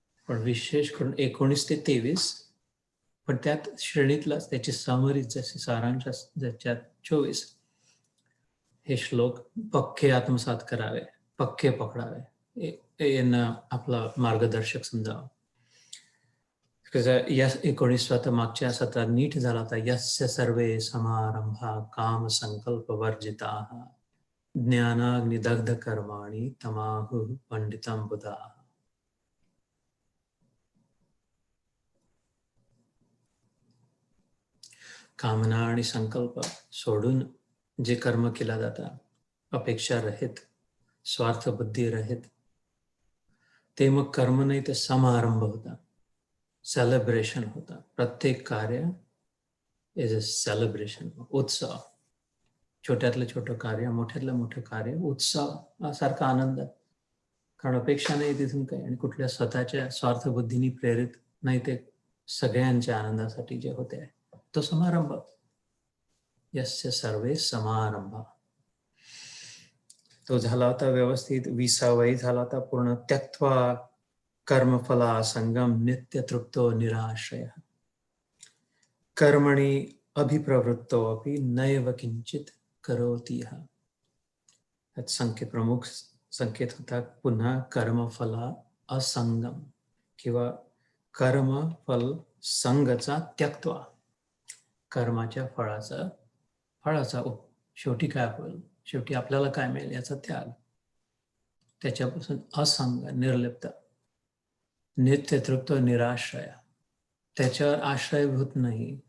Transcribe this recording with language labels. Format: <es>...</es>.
<mr>पण विशेष करून 19 ते 23, पण त्यात श्रेणीतलाच त्याची समरीच जसे सारांश ज्याच्यात 24. हे श्लोक पक्के आत्मसात करावे, पक्के पकडावे, यांना आपला मार्गदर्शक समजावा. या 19 तर मागच्या सत्रात नीट झाला होता.</mr> <sa>यस्य सर्वे समारंभा काम संकल्प वर्जिताः ज्ञानाग्निदग्ध कर्माणि तमाहुः पंडितं बुधाः.</sa> <mr>कामना आणि संकल्प सोडून जे कर्म केला जाता, अपेक्षा रहित, स्वार्थ बुद्धी रहित, ते मग कर्म नाही, ते समारंभ होता, सेलिब्रेशन होता. प्रत्येक कार्य</mr> <en>is a celebration,</en> <mr>उत्सव. छोट्यातलं छोटं कार्य, मोठ्यातलं मोठं कार्य, उत्सव सारखा आनंद. कारण अपेक्षा नाही तिथून काही, आणि कुठल्या स्वतःच्या स्वार्थबुद्धीने प्रेरित नाही, ते सगळ्यांच्या आनंदासाठी जे होते तो समारंभ. यस्य सर्वे समारंभ, तो झाला होता व्यवस्थित. 20वाही झाला होता पूर्ण.</mr> <sa>त्यक्त्वा कर्मफला संगम नित्य तृप्तो निराश्रय कर्मणि अभिप्रवृत्तो अपि नैव किंचित करोति.</sa> <mr>प्रमुख संकेत होता पुन्हा कर्मफला असंगम, किंवा कर्मफल संगचा त्यक्त्वा, कर्माच्या फळाचा शेवटी काय होईल, शेवटी आपल्याला काय मिळेल याचा त्याग, त्याच्यापासून असंग, निर्लिप्त, नित्य तृप्त निराश्रय, त्याच्यावर आश्रयभूत नाही,</mr>